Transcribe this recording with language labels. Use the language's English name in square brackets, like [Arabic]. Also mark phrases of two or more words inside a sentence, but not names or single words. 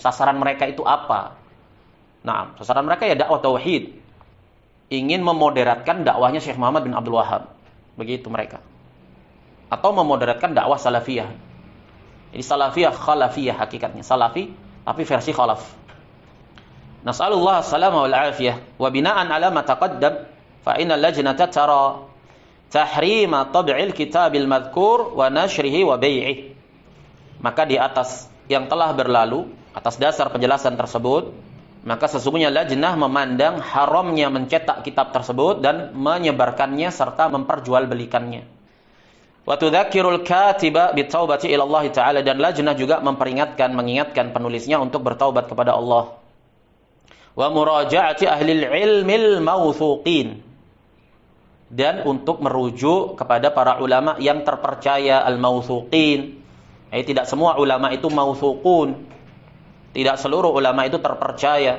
[Indonesian] Sasaran mereka itu apa? Nah, sasaran mereka ya dakwah tauhid. Ingin memoderatkan dakwahnya Syekh Muhammad bin Abdul Wahhab. Begitu mereka. atau memoderatkan dakwah salafiyah. Jadi salafiyah khalafiyah hakikatnya, salafi tapi versi khalaf. [Arabic] نسأل الله السلامة والعافية وبناء على ما تقدم فإن اللجنة ترى تحريم طبع الكتاب المذكور ونشره وبيعه. [Indonesian] Maka di atas yang telah berlalu, atas dasar penjelasan tersebut, maka sesungguhnya lajnah memandang haramnya mencetak kitab tersebut dan menyebarkannya serta memperjualbelikannya. [Arabic] وتذكر الكاتب بالتوبة إلى الله تعالى, [Indonesian] dan lajnah juga mengingatkan penulisnya untuk bertaubat kepada Allah. [Arabic] ومراجعة أهل العلم الموثوقين, [Indonesian] dan untuk merujuk kepada para ulama yang terpercaya, al-mawthuqin. Tidak semua ulama itu mawthuqun. Tidak seluruh ulama itu terpercaya.